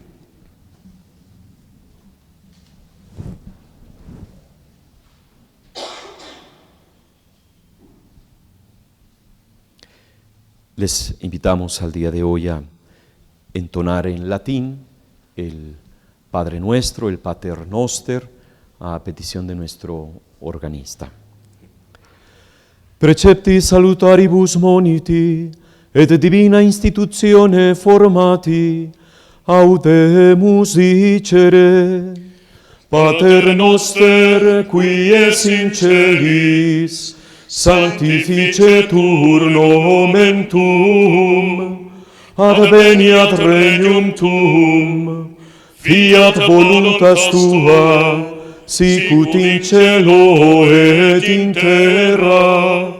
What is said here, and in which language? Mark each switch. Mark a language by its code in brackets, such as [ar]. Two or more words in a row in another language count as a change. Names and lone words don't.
[es] Les invitamos al día de hoy a entonar en latín el Padre Nuestro, el Pater Noster, a petición de nuestro organista. [la] Precepti salutaribus moniti, et divina institutione formati, audemus dicere. Pater Noster, qui es in celis, sanctificetur nomen tuum, adveniat regnum tuum, fiat voluntas tua, sicut in cielo et in terra.